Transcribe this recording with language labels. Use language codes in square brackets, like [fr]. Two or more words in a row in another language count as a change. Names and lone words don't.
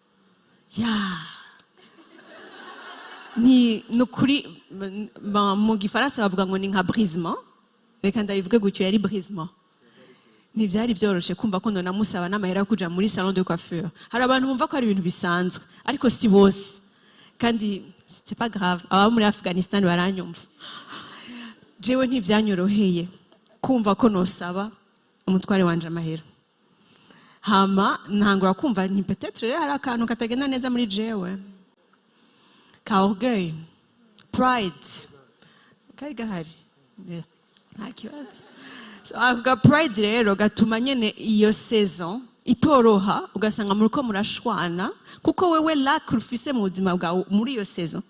[rn] ni nukuri mu gifaransa bavuga ngo ni nka brisement reka ndabivuge gutyo yari brisement ntibyari byoroshe kumva ko none namusaba n'amahera yo kuja muri [fr] salon de coiffure [rn] hari abantu bumva ko ari ibintu bisanzwe ariko si bose kandi [fr] c'est pas grave [rn] aba muri Afghanistan baranyumva jewe ntivyanyoroheye kumva ko nosaba umutware wanje amahera hama ntangura kumva ni peut-être hari akantu katagenda neza muri jewe ka orgueil pride kari gahari nta kibazo so aka pride rero gatuma nyene iyo saison itoroha ugasanga muri ko murashwana kuko wewe lack ufise mu buzima bwawe muri iyo season